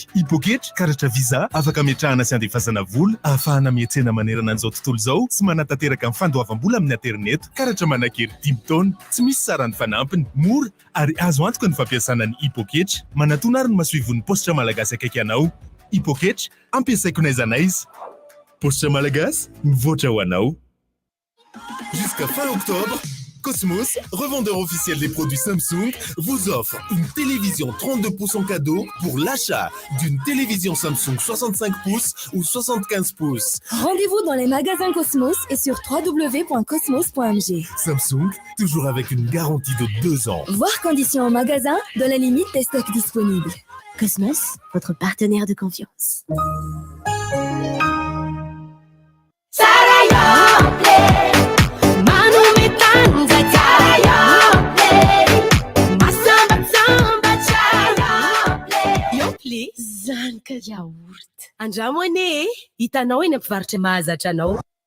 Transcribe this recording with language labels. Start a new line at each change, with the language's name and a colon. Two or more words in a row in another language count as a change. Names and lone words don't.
Malagasy: Hypokitra karatra visa afaka ametrahana sy andefasana vola, ahafahana miantsena manerana an'izao tontolo izao sy manatanteraka amin'ny fandoavam-bola amin'ny internet. Karatra manankery 10 taona, tsy misy sarany fanampiny, mora ary azo antoka ny fampiasana ny Hypokitra. Manatona ary ny masoivon'ny positra malagasy akaiky anao. Hypokitra ampiasaiko n'aiza n'aiza. Positra malagasy mivoatra ho anao.
French: Jusqu'à fin octobre, Cosmos, revendeur officiel des produits Samsung, vous offre une télévision 32 pouces en cadeau pour l'achat d'une télévision Samsung 65 pouces ou 75 pouces. Rendez-vous dans les magasins Cosmos et sur www.cosmos.mg. Samsung, toujours avec une garantie de 2 ans. Voir conditions en magasin dans la limite des stocks disponibles. Cosmos, votre partenaire de confiance.
Malagasy: Yople zanaka yaourt. Andramo ane hitanao eny ampivarotra mahazatra anao.